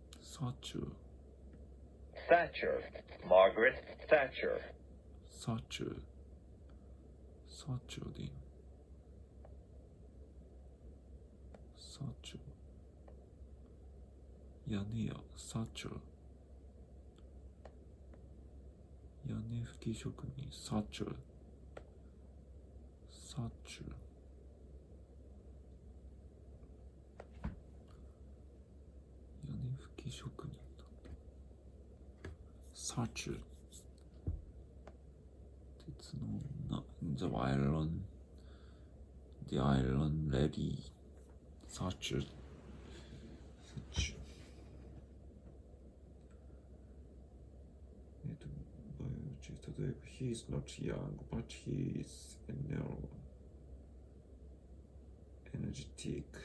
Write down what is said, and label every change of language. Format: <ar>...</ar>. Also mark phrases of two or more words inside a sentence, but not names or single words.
<en>Thatcher. Thatcher. Margaret Thatcher. Thatcher. Thatcher でいいの。Thatcher.</en> <ja>屋根屋。Thatcher. 屋根拭き職人。Thatcher.</ja> <en>Thatcher.</en> <ja>屋根拭き職人だって。Thatcher. 鉄の女。The Iron Lady.</ja> <en>Thatcher. Thatcher. 例えば He is not young, but he is energetic.</en>